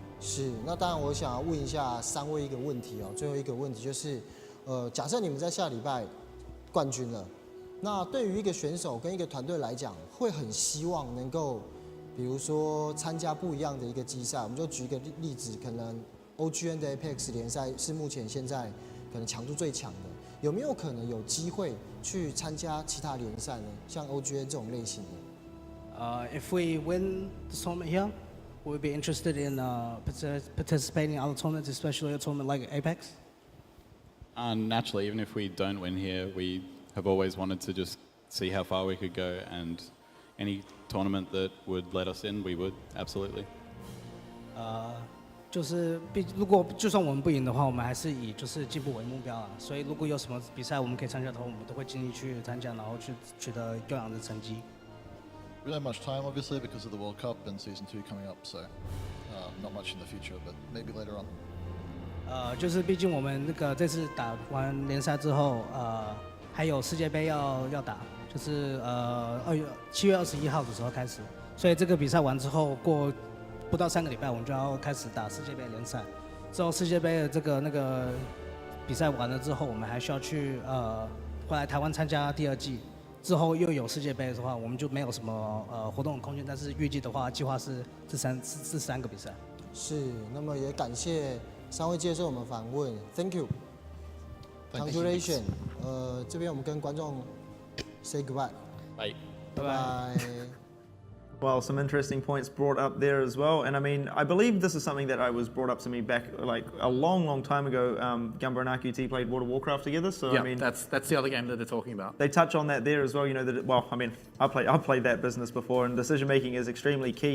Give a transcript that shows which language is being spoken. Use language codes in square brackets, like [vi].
[zh] 是，那当然我想要问一下3位一个问题哦，最后一个问题就是，假设你们在下礼拜冠军了，那对于一个选手跟一个团队来讲，会很希望能够，比如说参加不一样的一个季赛，我们就举一个例子，可能 OGN 的 Apex 联赛是目前现在可能强度最强的，有没有可能有机会去参加其他联赛呢？像 OGN 这种类型的。 [en] If we win the tournament here, would we be interested in participating in other tournaments, especially a tournament like Apex? Naturally, even if we don't win here, we have always wanted to just see how far we could go, and any tournament that would let us in, we would, absolutely. [zh] 就是如果就算我们不赢的话，我们还是以就是进步为目标啊。所以如果有什么比赛我们可以参加的话，我们都会尽力去参加，然后去取得优良的成绩。 [en] We don't have much time, obviously, because of the World Cup and Season 2 coming up, so not much in the future, but maybe later on. [zh] 就是毕竟我们这次打完联赛之后，还有世界杯要打，就是7月21号的时候开始，所以这个比赛完之后，过不到3个礼拜，我们就要开始打世界杯联赛。之后世界杯的那个比赛完了之后，我们还需要去回来台湾参加第2季。之后又有世界杯的话，我们就没有什么活动的空间。但是预计的话，计划是这3个比赛。是，那么也感谢3位接受我们访问 ， [en] Thank you，Congratulations。 [zh] 这边我们跟观众 [en] say goodbye。 Bye。 [zh] 拜拜。 [en] Well, some interesting points brought up there as well. And I mean, I believe this is something that was brought up to me back like a long time ago. Gumba and RQT played World of Warcraft together. So Yeah, I mean, that's the other game that they're talking about. they touch on that there as well. You know, I mean, I've played that business before, and decision making is extremely key.